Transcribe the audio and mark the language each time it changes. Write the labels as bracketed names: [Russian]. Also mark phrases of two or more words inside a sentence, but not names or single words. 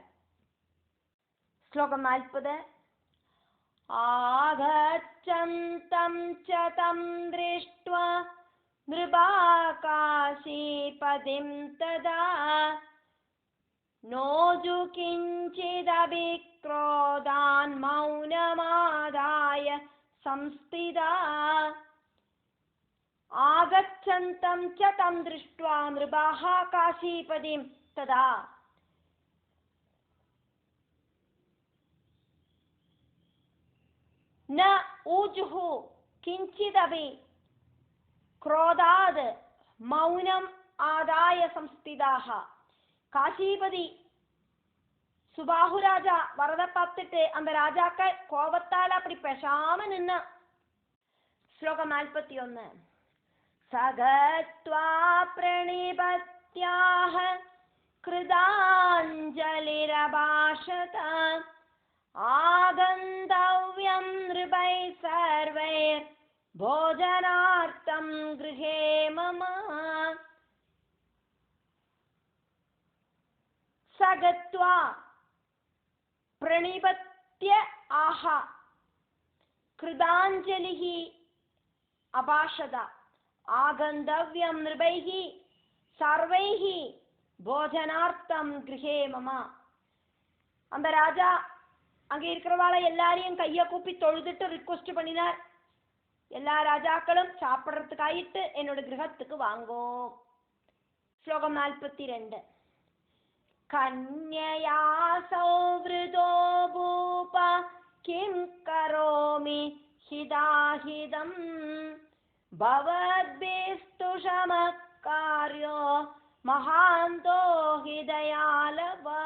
[Sanskrit] श्लोकम् 40. आगच्छन्तं च तं दृष्ट्वा नृपाः काशीपतिं तदा नोचुः किञ्चिदपि क्रोधान् मौनमादाय संस्थिता आगच्छन्तं च तं दृष्ट्वा नृपाः काशीपतिं तदा न ऊजुः किञ्चिदपि क्रोधाद् मौनम् आदाय संस्थिताः. [Tamil] காசிபதி சுபாஹு ராஜா வரத பார்த்துட்டு அந்த ராஜாக்கள் கோபத்தால் அப்படி பேசாம நின்ன. ஸ்லோகம் 41. [Sanskrit] सगत्वा प्रणिपत्याह कृताञ्जलिरभाषत आगन्तव्यं नृपैः सर्वैर् भोजनार्थं गृहे मम. சகத்வா प्रणिपत्य आह कृतांजलिः अभाषत आगन्तव्यं नृपैः सर्वैः भोजनार्थं गृहे मम. [Tamil] அந்த ராஜா அங்க இருக்கிறவாளை எல்லாரையும் கையை கூப்பி தொழுதுட்டு ரிக்வெஸ்ட் பண்ணினார். எல்லா ராஜாக்களும் சாப்பிட்றதுக்காயிட்டு என்னோட கிரகத்துக்கு வாங்கோ. ஸ்லோகம் 42. [Sanskrit] कन्यया सौवृतो भूप किं करोमि हिताहितं भवद्भिस्तु समक्कार्यो महान्तो हितयालव.